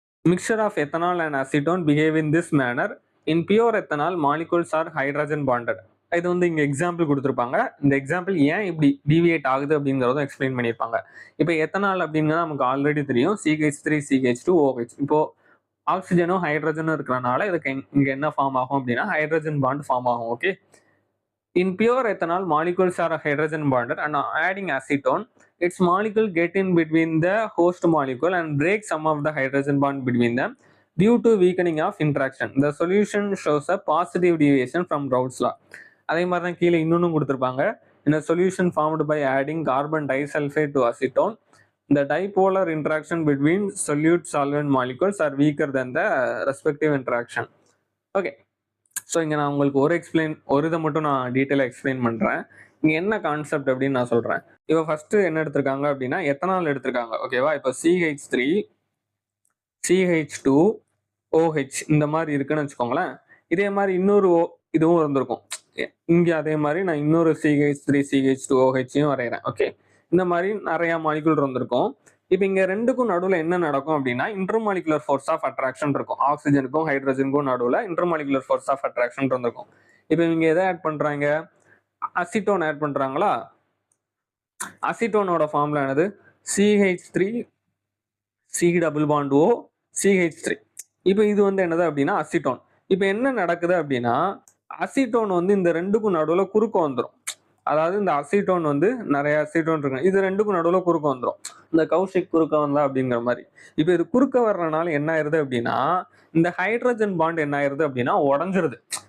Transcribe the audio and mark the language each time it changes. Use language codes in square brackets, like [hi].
[en] Mixture of ethanol and acetone behave in this manner. In pure ethanol molecules are hydrogen bonded. [ta] இது வந்து இங்க example கொடுத்துருப்பாங்க. இந்த example ஏன் இப்படி டிவியேட் ஆகுது அப்படிங்கிறதும் எக்ஸ்பிளைன் பண்ணியிருப்பாங்க. இப்போ எத்தனால் அப்படிங்கிறது நமக்கு ஆல்ரெடி தெரியும், CH3 CH2 OH. இப்போ ஆக்சிஜனும் ஹைட்ரஜனும் இருக்கிறனால இதுக்கு இங்க என்ன ஃபார்ம் ஆகும் அப்படின்னா ஹைட்ரஜன் பாண்ட் ஃபார்ம் ஆகும். [en] Okay, in pure ethanol, molecules are hydrogen bonded, and adding acetone, its molecule get in between the host molecule and break some of the hydrogen bond between them due to weakening of interaction. The solution shows a positive deviation from Raoult's law. [ta] அதே மாதிரி தான் கீழே இன்னொன்னும் கொடுத்துருப்பாங்க. [en] In a solution formed by adding carbon disulfide to acetone, the dipolar interaction between solute solvent molecules are weaker than the respective interaction. Okay. [ta] So இங்கே நான் உங்களுக்கு ஒரு இதை மட்டும் நான் டீட்டெயிலாக எக்ஸ்பிளைன் பண்ணுறேன். இங்கே என்ன கான்செப்ட் அப்படின்னு நான் சொல்கிறேன். இப்போ ஃபஸ்ட்டு என்ன எடுத்திருக்காங்க அப்படின்னா எத்தனால் எடுத்திருக்காங்க. ஓகேவா, இப்போ CH3 CH2 OH இந்த மாதிரி இருக்குன்னு வச்சுக்கோங்களேன். இதே மாதிரி இன்னொரு இதுவும் இருந்திருக்கும். இங்க அதே மாதிரி நான் இன்னொரு CH3 CH2OH வரைகிறேன். ஓகே, இந்த மாதிரி நிறைய மாலிகுல் இருந்திருக்கும். இப்போ இங்க ரெண்டுக்கும் நடுவுல என்ன நடக்கும் அப்படின்னா இன்டர்மாலிகுலர் ஃபோர்ஸ் ஆஃப் அட்ராக்ஷன் இருக்கும். ஆக்சிஜனுக்கும் ஹைட்ரஜனுக்கும் நடுவுல இன்டர்மாலிகுலர் ஃபோர்ஸ் ஆஃப் அட்ராக்ஷன் இருந்திருக்கும். இப்போ இவங்க எதை ஆட் பண்றாங்க? அசிட்டோன் ஆட் பண்றாங்களா? அசிட்டோனோட ஃபார்முலா என்னது? CH3 C double bond O CH3. இப்போ இது வந்து என்னது அப்படின்னா அசிட்டோன். இப்போ என்ன நடக்குது அப்படின்னா அசிட்டோன் வந்து இந்த ரெண்டுக்கும் நடுவுல குறுக்க வந்துடும். அதாவது இந்த அசிட்டோன் வந்து நிறைய அசிட்டோன் இருக்கு, இது ரெண்டுக்கும் நடுவுல குறுக்க வந்துடும். இந்த கௌஷிக் குறுக்க வந்தா அப்படிங்கிற மாதிரி. இப்போ இது குறுக்க வர்றதுனால என்ன ஆயிருது அப்படின்னா இந்த ஹைட்ரஜன் பாண்ட் என்ன ஆயிருது அப்படின்னா உடஞ்சிருது.